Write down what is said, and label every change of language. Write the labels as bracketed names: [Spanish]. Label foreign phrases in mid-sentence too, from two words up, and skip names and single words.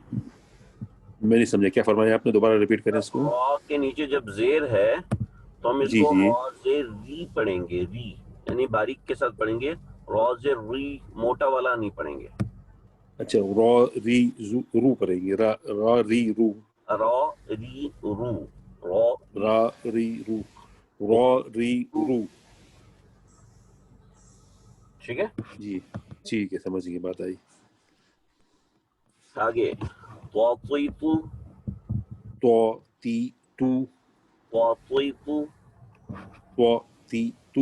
[Urdu] میں نہیں سمجھا کیا فرمایا آپ نے، دوبارہ ریپیٹ کریں اس کو. را کے نیچے جب زیر ہے تو ہم اس جی کو جی راز ری پڑھیں گے، ری یعنی باریک کے ساتھ پڑھیں گے، راز ری موٹا والا نہیں پڑھیں گے. اچھا را ری رو کریں گے، را را ری رو، را ری رو، را ری را ری رو، را ری رو. ٹھیک ہے. جی ٹھیک ہے، سمجھ گئی، بات آئی. آگے طاطیتو، تو تی تو، طاطیتو. تو تی تو.